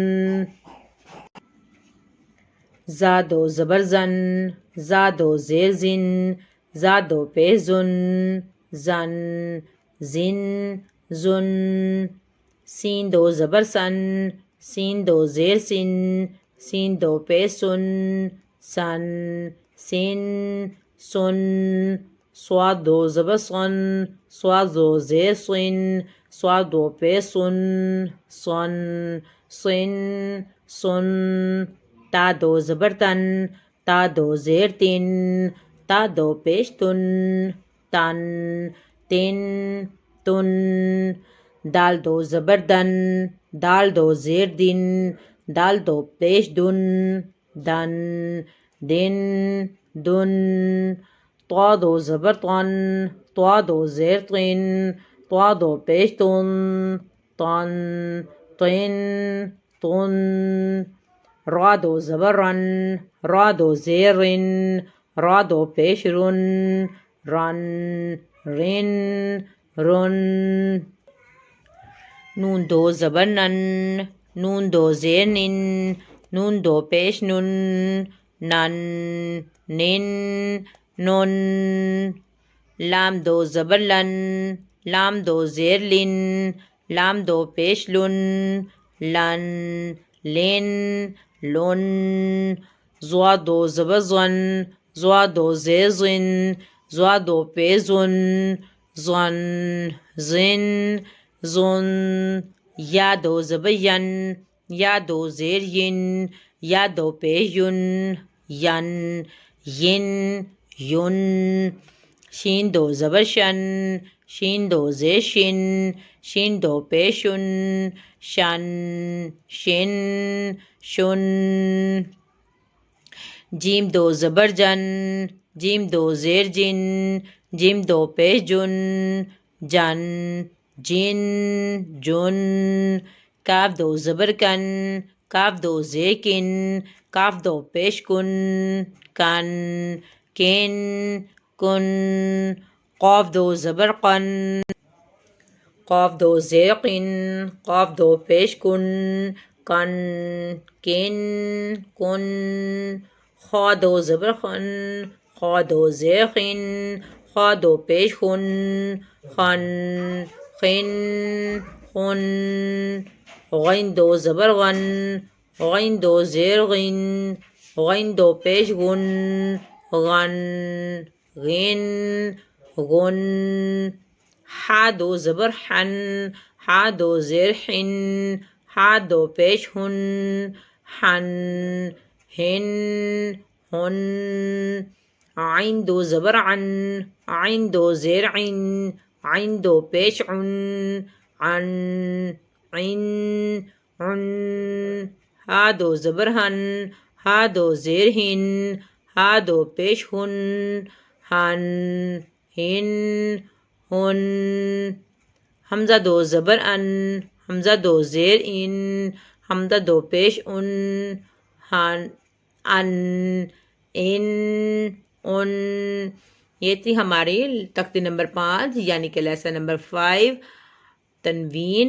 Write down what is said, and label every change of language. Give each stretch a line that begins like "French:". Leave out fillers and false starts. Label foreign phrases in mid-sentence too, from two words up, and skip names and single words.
Urdu: زا دو زبر زن زا دو زیر زن زا دو پیش زن زن زن زن سین دو زبر سن سین دو زیر سن سین دو پیش سن سن سین سن صاد دو زبر سن صاد دو زیر سن صاد دو پیش سن سن سن سن تا دو زبر تن تا دو زیر تن تا دو پیش تن تن تن تن دال دو زبر دن دال دو زیر دن دال دو پیش دن دن دن دن طا دو زبر طن طا دو زیر طن طا دو پیش تن طن طن طن را دو زبر رن را دو زیر رن را دو پیش رن رن رن رن نون دو زبر نن نون دو زیر نن نون دو پیش نن نن نن نن لام دو زبر لن لام دو زیر لن لام دو پیش لن لن لن لن زوا دو زبر زن زوا دو زیر زن زوا دو پیش زن زن زن زن یا دو زبر ین یا دو زیر ین یا دو پیش ین ین ین یون شین دو زبر شن شین دو زیر شن شین دو پیش شن شن شن شن جیم دو زبر جن جیم دو زیر جن جیم دو پیش جن جن جن جن کاف دو زبر کن کاف دو زیر کن کاف دو پیش کن کن کن کن قاف دو زبر قن قاف دو زیر قن قاف دو پیش کن کن کن کن خا دو زبر خن خا دو زیر خن خا دو پیش خن خن خن خن غین دو زبر غن غین دو زیر غن غین دو پیش غن غن غن غن حا دو زبر حن حا دو زیر حن حا دو پیش ہن حن ہن ہن عین دو زبر عن عین دو زیر عین عین دو پیش عن عن عن عن ہا دو زبر ہن ہا دو زیر ہن ہا دو پیش ہن ہن ہن ہن حمزہ دو زبر ان حمزہ دو زیر ان حمزہ دو پیش ان ہن ان ان ان یہ تھی ہماری تختی نمبر 5 یعنی کہ لیسن نمبر 5 تنوین.